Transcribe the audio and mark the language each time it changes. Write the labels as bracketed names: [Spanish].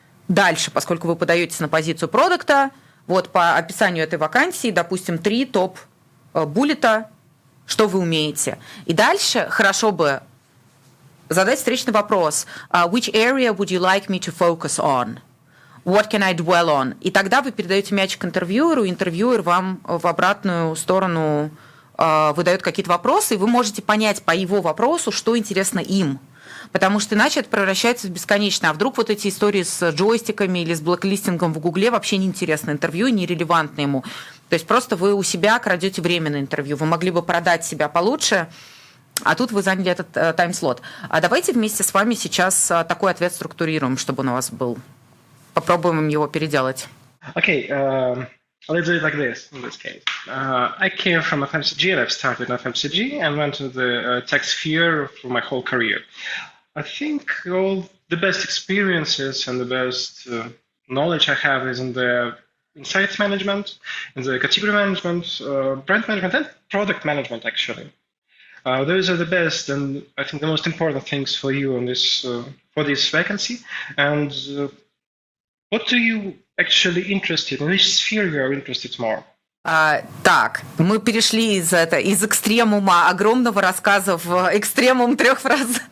[Russian] Дальше, поскольку вы подаетесь на позицию продукта, вот по описанию этой вакансии, допустим, 3 топ-буллета что вы умеете. И дальше хорошо бы задать встречный вопрос. [English] Which area would you like me to focus on? What can I dwell on? [Russian] И тогда вы передаете мячик интервьюеру, и интервьюер вам в обратную сторону выдает какие-то вопросы, и вы можете понять по его вопросу, что интересно им. Потому что иначе это превращается в бесконечное. А вдруг вот эти истории с джойстиками или с блэклистингом в Гугле вообще неинтересны интервью и нерелевантны ему. То есть просто вы у себя крадете время на интервью. Вы могли бы продать себя получше, а тут вы заняли этот тайм-слот. А давайте вместе с вами сейчас такой ответ структурируем, чтобы он у вас был. Попробуем его переделать. [English] Okay, let's do it like this in this case. I came from FMCG and I've started in FMCG and went to the tech sphere for my whole career. I think all the best experiences and the best knowledge I have is in the insights management, in the category management, brand management, and product management, actually. Those are the best and I think the most important things for you on this for this vacancy. And what are you actually interested in? Which sphere you are interested more? [Russian] Так, мы перешли из экстремума огромного рассказа в экстремум 3 фраз.